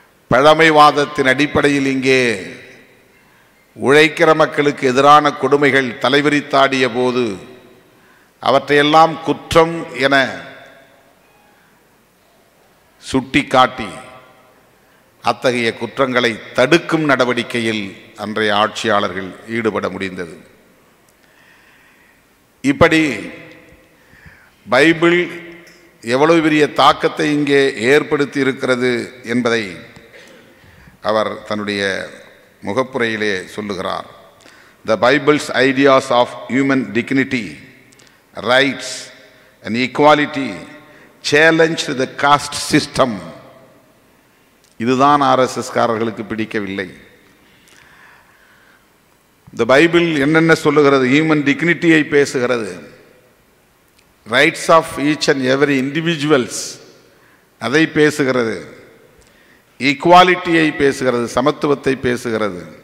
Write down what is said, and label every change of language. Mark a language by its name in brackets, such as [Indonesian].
[Tamil] பழமைவாதத்தின் அடிப்படையில் இங்கே உழைக்கிற மக்களுக்கு எதிரான கொடுமைகள் தலைவிரித்தாடிய போது அவற்றையெல்லாம் குற்றம் என சுட்டிக்காட்டி அத்தகைய குற்றங்களை தடுக்கும் நடவடிக்கையில் அன்றைய ஆட்சியாளர்கள் ஈடுபட முடிந்தது. இப்படி பைபிள் எவ்வளவு பெரிய தாக்கத்தை இங்கே ஏற்படுத்தி இருக்கிறது என்பதை அவர் தன்னுடைய முகப்புரையிலே சொல்லுகிறார். [English] The Bible's ideas of human dignity, rights and equality challenged the caste system. [Tamil] இதுதான் ஆர்எஸ்எஸ்காரர்களுக்கு பிடிக்கவில்லை. இந்த பைபிள் என்னென்ன சொல்லுகிறது? ஹியூமன் டிக்னிட்டியை பேசுகிறது, [English] rights of each and every individuals [Tamil] அதை பேசுகிறது, ஈக்குவாலிட்டியை பேசுகிறது, சமத்துவத்தை பேசுகிறது,